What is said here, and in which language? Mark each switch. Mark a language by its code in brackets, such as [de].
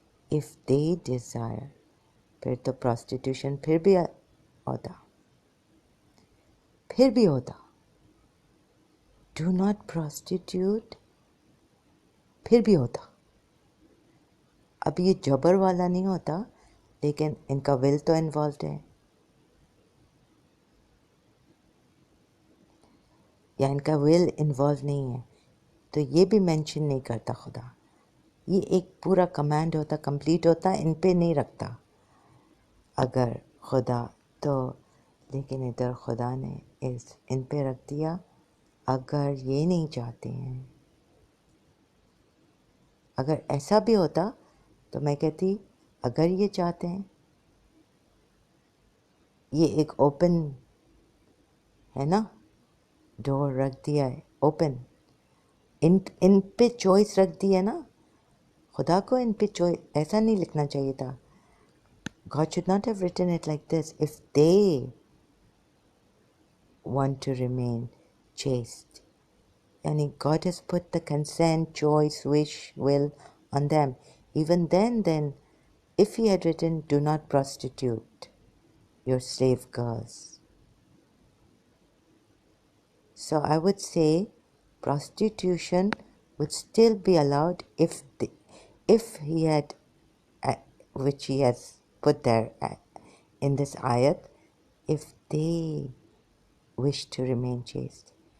[en] If they desire, [hi] फिर तो prostitution फिर भी होता. फिर भी होता. [en] Do not prostitute, [hi] फिर भी होता. अब ये जबर वाला नहीं होता, लेकिन इनका will तो involved है. या इनका will involved नहीं है, तो ये भी mention नहीं करता खुदा. ये एक पूरा कमांड होता, कंप्लीट होता, इन पे नहीं रखता अगर खुदा तो. लेकिन इधर खुदा ने इन पे रख दिया अगर ये नहीं चाहते हैं. अगर ऐसा भी होता तो मैं कहती अगर ये चाहते हैं, ये एक ओपन है ना, डोर रख दिया है ओपन. इन पे चॉइस रख दी है ना. खुदा को इन पे चॉइस ऐसा नहीं लिखना चाहिए था. [en] God should not have written it like this. If they want to remain chaste, yani God has put the consent, choice, wish, will on them. Even then if he had written do not prostitute your slave girls, so I would say prostitution would still be allowed if he had which he has put there in this ayat, if they wish to remain chaste.